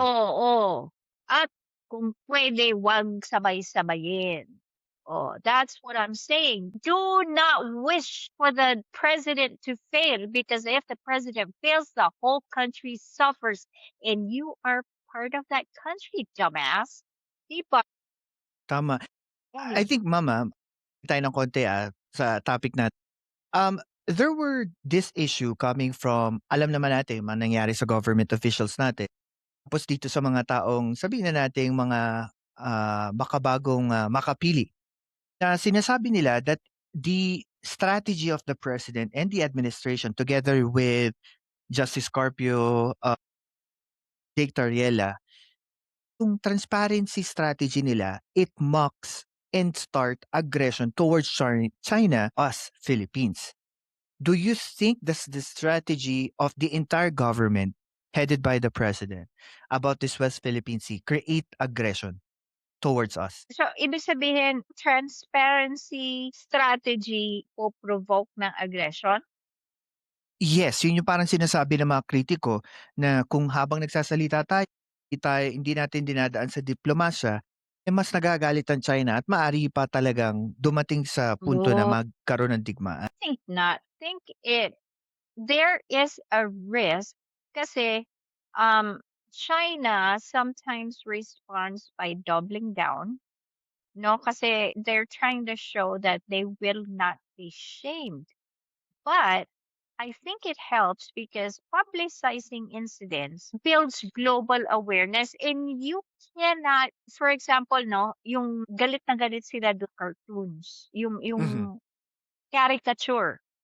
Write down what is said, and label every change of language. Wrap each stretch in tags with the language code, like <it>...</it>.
<tl>Oo. At kung pwede, wag sabay-sabayin.</tl> <en>Oh, that's what I'm saying. Do not wish for the president to fail because if the president fails, the whole country suffers. And you are part of that country, dumbass.</en> <tl>Diba? Tama.</tl> <en>I think,</en> <tl>Mama, tayo ng konti sa topic natin.</tl> <en>There were this issue coming from,</en> <tl>alam naman natin, mga nangyari sa government officials natin. Tapos dito sa mga taong, sabihin na natin, mga makabagong makapili. Na sinasabi nila</tl> <en>that the strategy of the president and the administration together with Justice Carpio, Jake Tariela, yung transparency strategy nila, it mocks and start aggression towards China, us Philippines. Do you think that's the strategy of the entire government headed by the president about this West Philippine Sea, create aggression towards us?</en> <tl>So, ibig sabihin, transparency strategy o provoke ng aggression? Yes, yun yung parang sinasabi ng mga kritiko na kung habang nagsasalita tayo, hindi natin dinadaan sa diplomasya, mas nagagalit ang China at maaari pa talagang dumating sa punto na magkaroon ng digmaan.</tl> <en>I think not. There is a risk kasi China sometimes responds by doubling down, no? Kasi they're trying to show that they will not be shamed. But I think it helps because publicizing incidents builds global awareness and you cannot, for example, no,</en> <tl>yung galit na galit sila</tl> <en>do cartoons, yung caricature.</en>